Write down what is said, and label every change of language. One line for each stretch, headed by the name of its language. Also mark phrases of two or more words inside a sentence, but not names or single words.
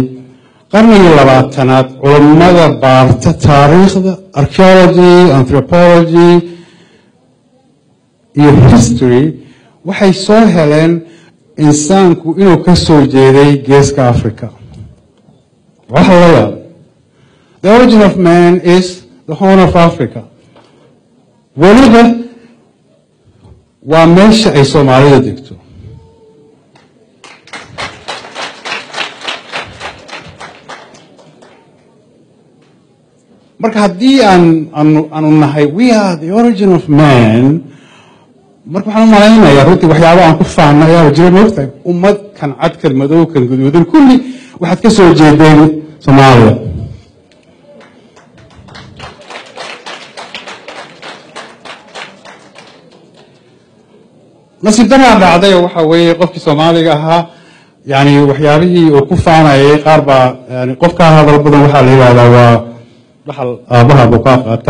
Somali: qarnigii 20aad culimada baarta taariikhda,
English: archaeology, anthropology
Somali: iyo history waxay soo heleen insaanku inuu ka soo jeeday geeska Africa. waxa la yaab
English: the origin of man is the Horn of Africa.
Somali: weliba waa meesha ay Soomaalida degto. marka haddii aanu nahay
English: we are the origin of man,
Somali: marka waxaan u malaynayaa runtii waxyaabo aan ku faana ayaa jira moogtahay ummad kan cad kan madow kan guduudan kulli waxaad ka soo jeedeen Soomaaliya. nasiib daraa dhacday waxa weeye qofkii Soomaaliga ahaa yani waxyaabihii uu ku faanayay qaar baa yani qofka hadal badan waxaa la yiraahdaa waa dhaxal aabaha buu ka qaata.